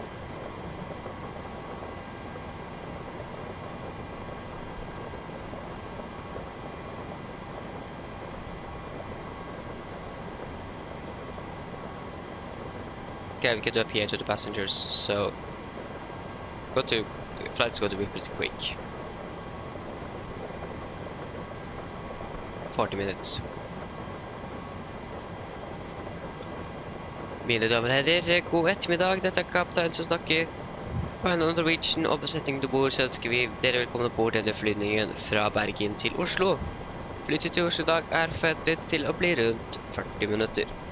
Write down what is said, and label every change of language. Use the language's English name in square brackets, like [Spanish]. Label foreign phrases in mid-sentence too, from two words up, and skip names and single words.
[English] Okay, we can do a PA to the passengers, so flight's going to be pretty quick. 40 minutes. [Norwegian] Mine damer og herrer, god ettermiddag. Dette er kaptein som snakker. På en Norwegian og besetning til bord, så ønsker vi dere velkommen bord denne flyvningen fra Bergen til Oslo. Flytid til Oslo i dag er forventet til å bli rundt 40 minutter.